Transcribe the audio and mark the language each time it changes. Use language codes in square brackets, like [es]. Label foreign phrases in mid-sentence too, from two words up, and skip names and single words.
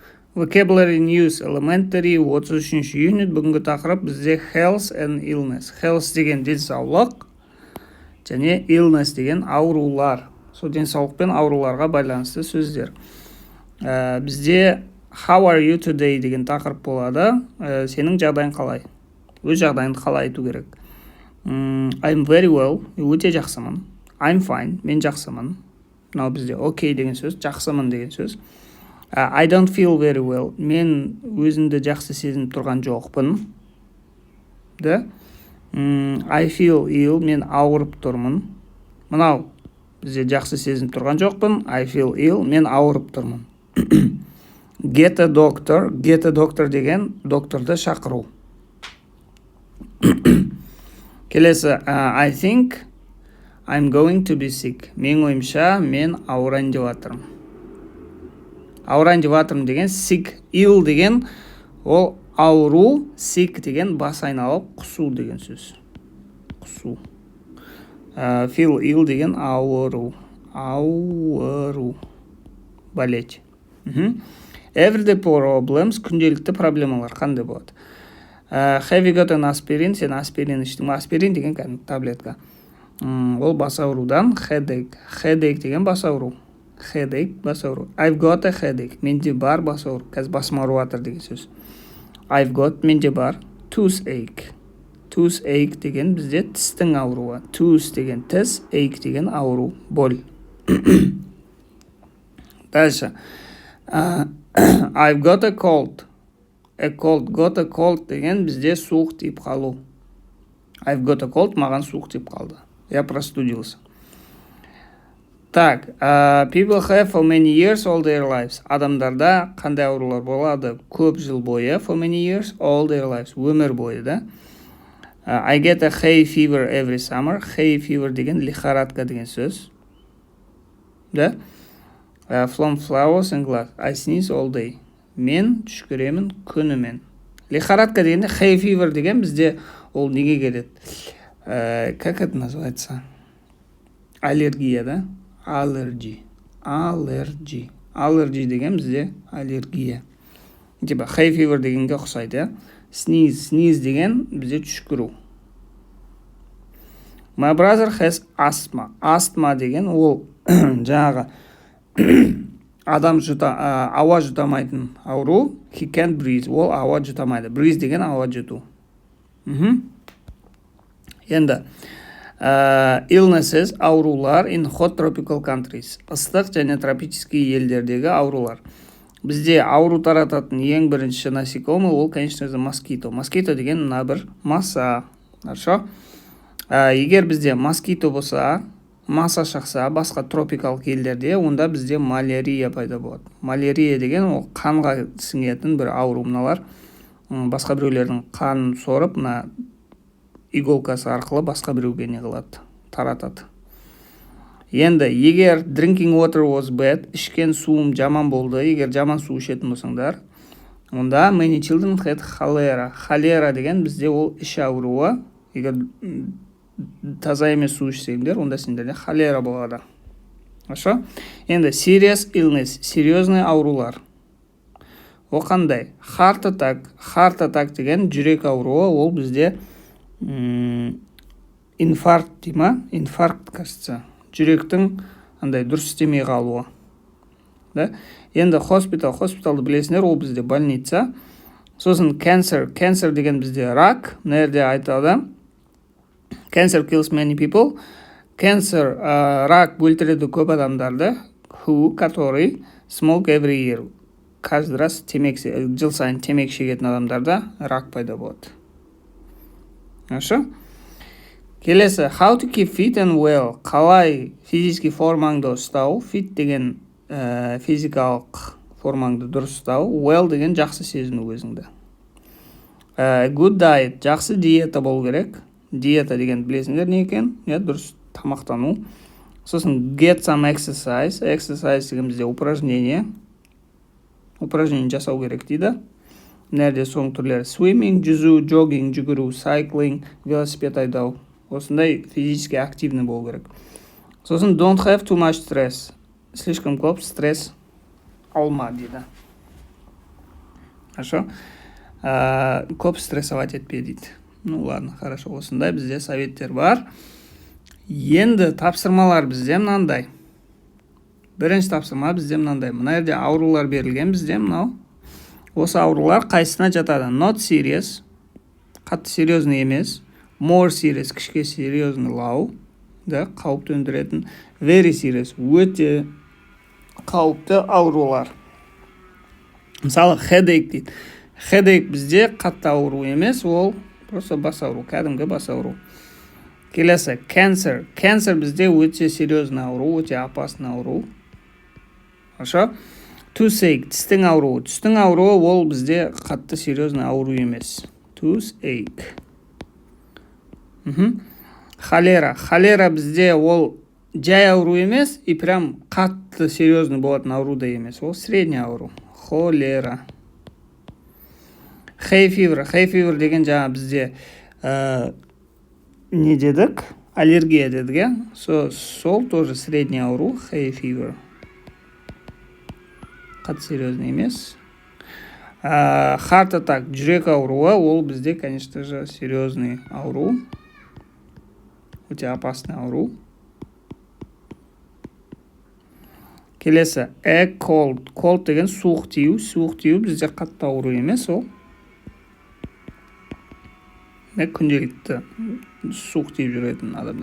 [en] Vocabulary News Elementary 33 юнит. [kk] Бүгінгі тақырып бізде [en] health and illness. [kk] Health деген денсаулық, және illness деген аурулар. Сол денсаулық пен ауруларға байланысты сөздер. Бізде [en] how are you today [kk] деген тақырып болады. Сенің жағдайың қалай? Өз жағдайыңды қалай айту керек? [en] I'm very well. [kk] Өте жақсымын. [en] I'm fine. [kk] Мен жақсымын. Мынау бізде okay деген сөз, жақсымын деген сөз. [en] I don't feel very well. [kk] Мен өзімді жақсы сезініп тұрған жоқпын. Да? [en] I feel ill. [kk] Мен ауырып тұрмын. Мынау бізде жақсы сезініп тұрған жоқпын. [en] I feel ill. [kk] Мен ауырып тұрмын. [en] Get a doctor. Get a doctor [kk] деген докторды шақыру. Келесі, [en] I think I'm going to be sick. [kk] Мен ойымша, мен ауырайын деп жатырмын. Ауырайын деп жатырмын деген sick, ill деген ол ауру, sick деген бас айналып құсу деген сөз. Құсу. [en] Feel ill [kk] деген ауыру. Ауыру. Болеть. [en] Everyday problems, [kk] күнделікті проблемалар қандай болады? [en] Have you got an aspirin? [kk] Сен аспирин іштің. Аспирин деген кәдімгі таблетка. Ол бас аурудан headache. Headache деген бас ауру. Headache, бас ауру. [en] I've got a headache. [kk] Менде бар бас ауру. Қазір басым ауырып жатыр деген сөз. [en] I've got, [kk] менде бар. Toothache. Toothache деген бізде тістің ауруы. Tooth деген тіс, ache деген ауру, боль. Дальше. [en] I've got a cold. A cold, got a cold [kk] деген бізде суық тиіп қалу. [en] I've got a cold, [kk] маған суық тиіп қалды. [ru] Я простудился. Так, [en] people have for many years all their lives. [kk] Адамдарда қандай аурулар болады? Көп жыл бойы, [en] for many years, all their lives. [kk] Өмір бойы, да? [en] I get a hay fever every summer. Hay fever [kk] деген лихорадка деген сөз. Да? [en] From flowers and glass. I sneeze all day. [kk] Мен түшкіремін күнімен. Лихорадка дегенде [en] hay fever [kk] деген бізде ол неге келеді? [ru] Как это называется? Аллергия, да? [kk] Allergy. Allergy деген бізде аллергия. Типа [en] hay fever [kk] дегенге ұқсайды. Sneeze деген бізде түшкіру. [en] My brother has asthma. [kk] Asthma деген ол жаңағы адам ауа жұтамайтын ауру. [en] He can't breathe. [kk] Ол ауа жұтамайды. Breathe деген ауа жұту. Енді illnesses, аурулар [en] in hot tropical countries. [kk] Ыстық және тропический елдердегі аурулар. Бізде ауру тарататын ең бірінші насекомый ол, [ru] конечно же, [kk] москито. Москито деген мына бір маса. [ru] Хорошо? [kk] Егер бізде москито болса, маса шақса басқа тропикалық елдерде, онда бізде малярия пайда болады. Малярия деген ол қанға сіңетін бір ауру. Мыналар басқа біреулердің қанын сорып, мына иголкасы арқылы басқа біреуге не қылады, таратады. Енді егер [en] drinking water was bad, [kk] ішкен суым жаман болды, егер жаман су ішетін болсаңдар, онда [en] many children had cholera. [kk] Холера деген бізде ол іш ауруы. Егер таза емес су ішсеңдер, онда сендерде холера болады. Хорошо? Енді [en] serious illness, [kk] серьезный аурулар. О қандай? [en] Heart attack. Heart attack [kk] деген жүрек ауруы, ол бізде инфаркт дейма? [ru] Инфаркт, кажется. [kk] Жүректің андай дұрыс істемей қалуы. Да? Енді хоспиталды білесіңдер, ол бізде больница. Сосын cancer деген бізде рак. Мына жерде айтады. [en] Cancer kills many people. Cancer, [kk] рак өлтіреді көп адамдарды. [en] Who, который smoke every year. [ru] Каждый раз [kk] жыл сайын темекі шегетін адамдарда рак пайда болады. Хорошо? Келесі, [en] how to keep fit and well. [kk] Қалай физически формаңды ұстау. Fit деген физикалық формаңды дұрыс ұстау. Well деген жақсы сезіну өзіңді. [en] Good diet. [kk] Жақсы диета болу керек. Диета деген білесіңдер не екен? Дұрыс тамақтану. Сосын [en] get some exercise. [kk] Exercise деген бізде упражнение. Упражнение жасау керек дейді. Нәрде соң түрлері swimming, жүзу, jogging, жүгіру, cycling, велосипед айдау. Осындай [ru] физически активный [kk] болу керек. Сосын [en] don't have too much stress. [kk] Слишком көп стресс алма дейді. [ru] Хорошо. [kk] Көп стрессовать етпе дейді. [ru] Ну ладно, хорошо, [kk] осындай бізде советтер бар. Енді тапсырмалар бізде мынандай. Бірінші тапсырма бізде мынандай. Мына жерде аурулар берілген бізде мынау. Осы аурулар қайсына жатады? [en] Not serious, [kk] қатты серьезный емес. [en] More serious, [kk] кішке серьезный лау, да, қауіп төндіретін. [en] Very serious, [kk] өте қауіпті аурулар. Мысалы, headache дейді. Headache бізде қатты ауру емес, ол просто бас ауру, кәдімгі бас ауру. Келесі, cancer. Cancer бізде өте серьезный ауру, өте опасный ауру. Хорошо? Toothache, тістің ауруы. Тістің ауруы ол бізде қатты серьезный ауру емес. Toothache. Холера. Холера бізде ол жай ауру емес, и прям қатты серьезный болатын ауру да емес. Ол средний ауру. Холера. [en] Hay fever. Hay fever [kk] деген жаңа бізде не дедік? Аллергия дедік, сол тоже средний ауру. [en] Hay fever. [kk] Қатты серьезный емес. [en] Heart attack, [kk] жүрек ауруы, ол бізде, [ru] конечно же, [kk] серьезный ауру. Өте опасный ауру. Келесі, cold. Cold деген суық тию. Суық тию бізде қатты ауру емес, ол. Күнделікті суық тиіп жүретін адамдар.